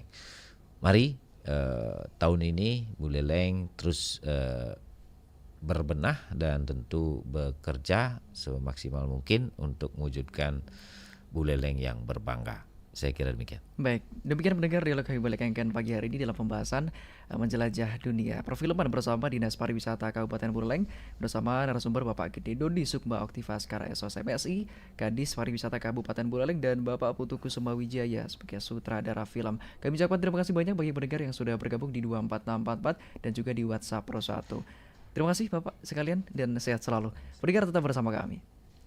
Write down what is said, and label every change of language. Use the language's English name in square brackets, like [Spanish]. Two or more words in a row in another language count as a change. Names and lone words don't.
[Indonesian] Mari tahun ini Buleleng terus berbenah dan tentu bekerja semaksimal mungkin untuk mewujudkan Buleleng yang berbangga. Saya kira demikian. Baik, demikian pendengar dialog Kami Buleleng pagi hari ini dalam pembahasan menjelajah dunia perfilman bersama Dinas Pariwisata Kabupaten Buleleng bersama narasumber Bapak Gede Dodi Sukma Oktivaskara SOS MSI, Kadis Pariwisata Kabupaten Buleleng, dan Bapak Putu Kusuma Wijaya sebagai sutradara film. Kami ucapkan terima kasih banyak bagi pendengar yang sudah bergabung di 24644 dan juga di WhatsApp Pro 1. Terima kasih Bapak sekalian dan sehat selalu. Pendengar tetap bersama kami.